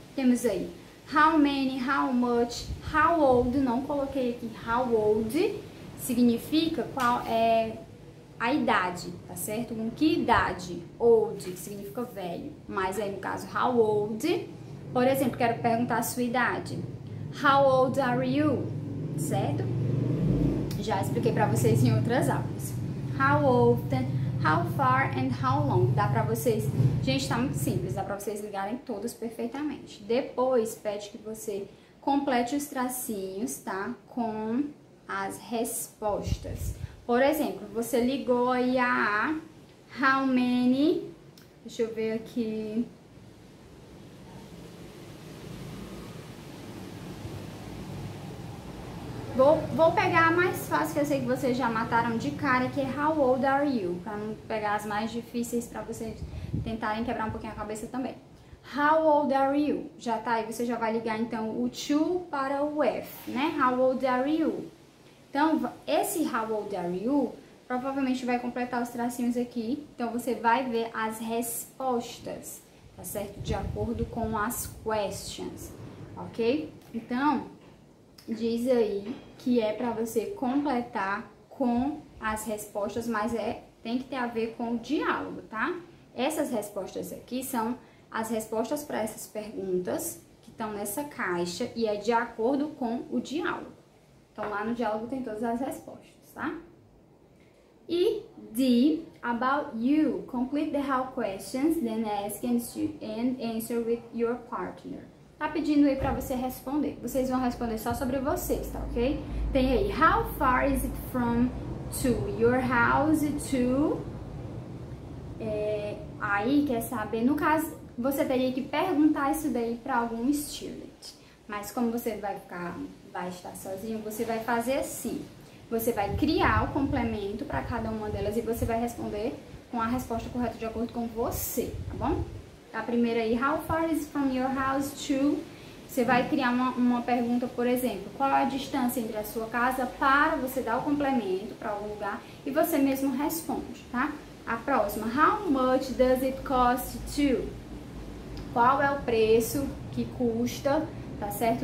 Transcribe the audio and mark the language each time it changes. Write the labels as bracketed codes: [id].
[pt] Temos aí [en] how many, how much, how old, [pt] não coloquei aqui how old, significa qual é a idade, tá certo? Com que idade? Old, que significa velho, mas aí no caso [en] how old, [pt] por exemplo, quero perguntar a sua idade. [en] How old are you? [pt] Certo? Já expliquei pra vocês em outras aulas. [en] How often, how far and how long. [pt] Dá pra vocês... Gente, tá muito simples. Dá pra vocês ligarem todos perfeitamente. Depois, pede que você complete os tracinhos, tá? Com as respostas. Por exemplo, você ligou aí a [en] how many... [pt] Deixa eu ver aqui... Vou pegar a mais fácil, que eu sei que vocês já mataram de cara, que é [en] how old are you? [pt] Pra não pegar as mais difíceis pra vocês tentarem quebrar um pouquinho a cabeça também. [en] How old are you? [pt] Já tá aí, você já vai ligar então o to para o F, né? [en] How old are you? [pt] Então, esse [en] how old are you [pt] provavelmente vai completar os tracinhos aqui. Então, você vai ver as respostas, tá certo? De acordo com as questions, ok? Então... diz aí que é para você completar com as respostas, mas tem que ter a ver com o diálogo, tá? Essas respostas aqui são as respostas para essas perguntas que estão nessa caixa e é de acordo com o diálogo. Então, lá no diálogo tem todas as respostas, tá? E D, about you. [en] Complete the how questions, then ask and answer with your partner. [pt] Tá pedindo aí pra você responder. Vocês vão responder só sobre vocês, tá ok? Tem aí, [en] how far is it from your house to... [pt] aí quer saber, no caso, você teria que perguntar isso daí pra algum student. Mas como você vai estar sozinho, você vai fazer assim. Você vai criar o complemento pra cada uma delas e você vai responder com a resposta correta de acordo com você, tá bom? A primeira aí, [en] how far is from your house to... [pt] Você vai criar uma pergunta, por exemplo, qual é a distância entre a sua casa para você dar o complemento para algum lugar e você mesmo responde, tá? A próxima, [en] how much does it cost to? [pt] Qual é o preço que custa, tá certo?